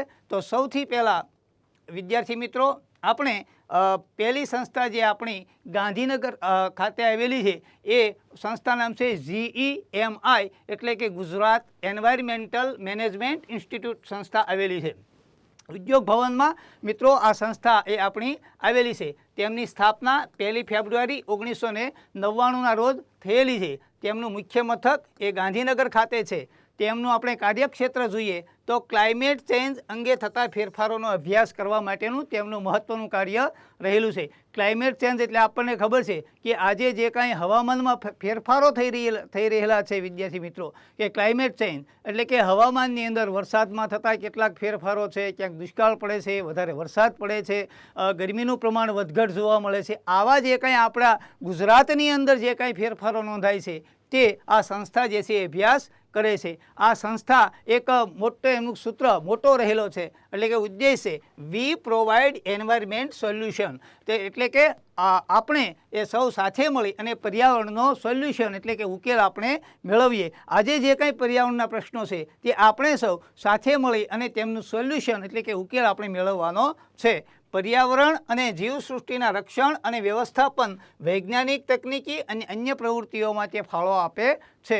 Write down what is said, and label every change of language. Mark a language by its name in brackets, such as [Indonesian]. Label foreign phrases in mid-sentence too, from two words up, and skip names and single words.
[Gujarati] તો સૌથી પહેલા વિદ્યાર્થી મિત્રો, આપણે પહેલી સંસ્થા જે આપણી ગાંધીનગર ખાતે આવેલી હૈ યે સંસ્થા નામ સે GEMI એટલે કે ગુજરાત એન્વાયરમેન્ટલ મેનેજમેન્ટ ઇન્સ્ટિટ્યૂટ સંસ્થા આવેલી હૈ। ઉદ્યોગ ભવન મેં મિત્રો આ સંસ્થા એ આપણી આવેલી હૈ। તેમની સ્થાપના 1 ફેબ્રુઆરી 1999 રોજ થયેલી હૈ। તેમનું મુખ્ય મથક એ ગાંધીનગર ખાતે હૈ। તેમનું આપણે કાર્યક્ષેત્ર જોઈએ તો [English] climate change [Gujarati] અંગે થતા ફેરફારોનો અભ્યાસ કરવા માટેનું તેમનું મહત્વનું કાર્ય રહેલું છે। [English] climate change [Gujarati] એટલે આપણે ખબર છે કે આજે જે કાંઈ હવામાનમાં ફેરફારો થઈ રહેલા છે વિદ્યાર્થી મિત્રો, કે [English] climate change [Gujarati] એટલે કે હવામાનની અંદર વરસાદમાં થતા કેટલાક ફેરફારો છે, ક્યાંક દુષ્કાળ પડે છે, વધારે વરસાદ પડે છે, ગરમીનું પ્રમાણ વધઘટ જોવા મળે છે। આવા જે કાંઈ આપણા ગુજરાતની અંદર જે કાંઈ ફેરફારો નોંધાય છે તે આ સંસ્થા જે છે અભ્યાસ કરે છે। આ સંસ્થા એક મોટો એમનું સૂત્ર મોટો રહેલો છે એટલે કે ઉદ્દેશ્ય હૈ [English] we provide environment solution. [Gujarati] તે એટલે કે આપણે એ સૌ સાથે મળી અને પર્યાવરણનો સોલ્યુશન એટલે કે ઉકેલ આપણે મેળવીએ। આજે જે કાંઈ પર્યાવરણના પ્રશ્નો છે તે આપણે સૌ સાથે મળી અને તેમનું સોલ્યુશન એટલે કે ઉકેલ આપણે મેળવવાનો છે। પર્યાવરણ અને જીવસૃષ્ટિના રક્ષણ અને વ્યવસ્થાપન વૈજ્ઞાનિક તકનીકી અને અન્ય પ્રવૃત્તિઓ મેં તે ફાળો આપે છે।